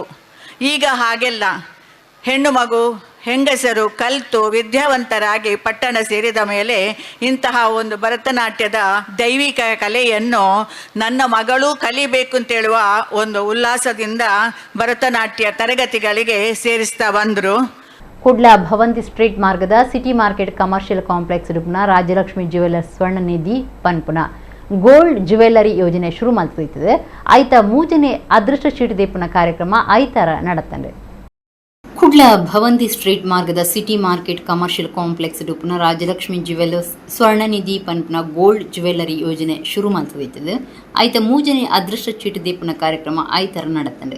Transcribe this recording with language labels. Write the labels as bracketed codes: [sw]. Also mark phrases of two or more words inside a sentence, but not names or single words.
[kn] ಈಗ ಹಾಗೆಲ್ಲ ಹೆಣ್ಣು ಮಗು ಹೆಂಗಸರು ಕಲಿತು ವಿದ್ಯಾವಂತರಾಗಿ ಪಟ್ಟಣ ಸೇರಿದ ಮೇಲೆ ಇಂತಹ ಒಂದು ಭರತನಾಟ್ಯದ ದೈವಿಕ ಕಲೆಯನ್ನು ನನ್ನ ಮಗಳು ಕಲಿಬೇಕು ಅಂತೇಳುವ ಒಂದು ಉಲ್ಲಾಸದಿಂದ ಭರತನಾಟ್ಯ ತರಗತಿಗಳಿಗೆ ಸೇರಿಸ್ತಾ ಬಂದರು. [tcy] ಕುಡ್ಲ ಭವಂತಿ ಸ್ಟ್ರೀಟ್ ಮಾರ್ಗದ ಸಿಟಿ ಮಾರ್ಕೆಟ್ ಕಮರ್ಷಿಯಲ್ ಕಾಂಪ್ಲೆಕ್ಸ್ ಡುಪ್ನ ರಾಜಲಕ್ಷ್ಮಿ ಜ್ಯುವೆಲರ್ಸ್ ಸ್ವರ್ಣ ನಿಧಿ ಪನ್ಪುನ [en] gold jewellery [tcy] ಯೋಜನೆ [kn] ಶುರು ಮಾಡ್ತಿದೆ. [tcy] ಐತ ಮೂಜನೆ ಅದೃಷ್ಟ ಚೀಟಿ ದೇಪುನ ಕಾರ್ಯಕ್ರಮ ಐತಾರ ನಡೆತಂಡೆ. ಕುಡ್ಲ ಭವಂತಿ ಸ್ಟ್ರೀಟ್ ಮಾರ್ಗದ ಸಿಟಿ ಮಾರ್ಕೆಟ್ ಕಮರ್ಷಿಯಲ್ ಕಾಂಪ್ಲೆಕ್ಸ್ ಡುಪ್ನ ರಾಜಲಕ್ಷ್ಮಿ ಜ್ಯುವೆಲ್ಲರ್ಸ್ ಸ್ವರ್ಣ ನಿಧಿ ಪನ್ಪುನ [en] gold jewellery [tcy] ಯೋಜನೆ [kn] ಶುರು ಮಾಡ್ತಿದೆ. [tcy] ಐತ ಮೂಜನೆ ಅದೃಷ್ಟ ಚೀಟಿ ದೇಪುನ ಕಾರ್ಯಕ್ರಮ ಐತಾರ ನಡೆತಂಡೆ.